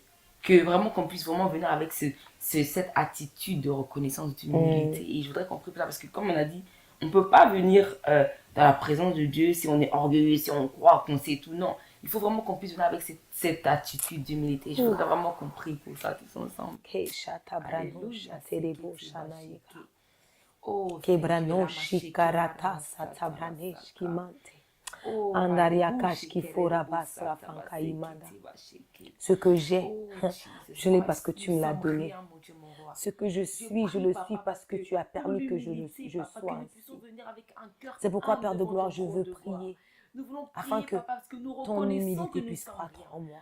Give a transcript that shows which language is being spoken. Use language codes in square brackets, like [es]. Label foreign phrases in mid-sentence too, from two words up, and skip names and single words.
[fr] Que vraiment, qu'on puisse vraiment venir avec cette attitude de reconnaissance, d'humilité. Et je voudrais qu'on prie pour ça, parce que comme on a dit, on ne peut pas venir dans la présence de Dieu si on est orgueilleux, si on croit qu'on sait tout. Non, il faut vraiment qu'on puisse venir avec cette attitude d'humilité. Je voudrais vraiment qu'on prie pour ça tous ensemble. Kebranoshi karata satabraneshki mante. Andariakashki forabasa fankaimanda. Ce que j'ai, je l'ai parce que tu me l'as donné. Ce que je suis, je le suis parce que tu as permis que je sois ainsi. C'est pourquoi, Père de gloire, je veux prier. Afin que ton humilité puisse croître en moi.